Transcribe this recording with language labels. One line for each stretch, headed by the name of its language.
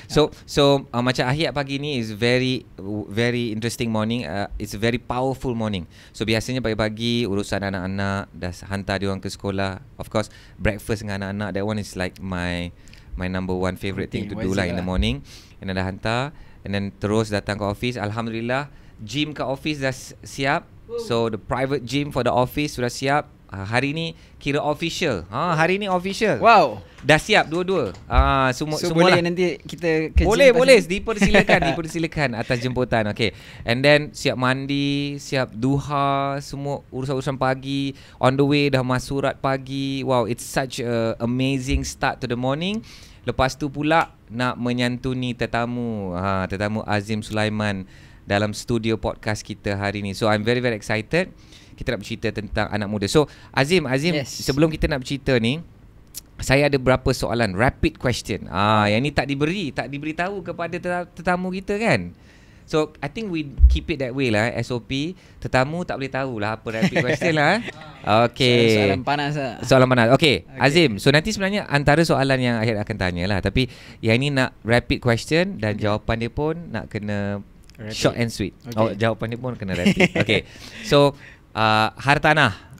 English: So
Malay: macam Ahyat pagi ni
English: is very interesting morning. It's a very powerful morning.
Malay: So biasanya pagi-pagi urusan anak-anak, dah hantar dia orang ke sekolah.
English: Of course, breakfast
Malay: dengan anak-anak,
English: that one is like my number 1 favorite thing to do lah in the morning.
Malay: And then dah hantar, and then terus datang ke office. Alhamdulillah, gym ke office dah siap.
English: So the private gym for the office
Malay: sudah siap. Hari ni kira
English: official.
Malay: Hari ni official. Wow. Dah siap dua-dua. Semua boleh lah. nanti kita ke Boleh dipersilakan atas jemputan. Okay. And then siap mandi, siap duha, semua urusan-urusan pagi. On the way dah masuk surat pagi.
English: Wow, it's such a amazing start to the morning.
Malay: Lepas tu pula nak menyantuni tetamu Azim Sulaiman dalam studio podcast kita hari ni.
English: So I'm very excited.
Malay: Kita nak bercerita tentang anak muda. So Azim, yes. Sebelum kita nak bercerita ni, saya ada beberapa soalan rapid question. Yang ni tak diberitahu kepada tetamu kita kan.
English: So I think we keep it that way lah, SOP.
Malay: Tetamu tak boleh tahu lah apa rapid question lah.
English: Okay.
Malay: Soalan panas lah. Soalan panas. Okay. Azim, so nanti sebenarnya antara soalan yang Ahyat akan tanya lah, tapi yang ni nak rapid question dan jawapan dia pun nak kena rapid.
English: Short and sweet.
Malay: Jawapan dia pun kena rapid. Okay. So hartanah.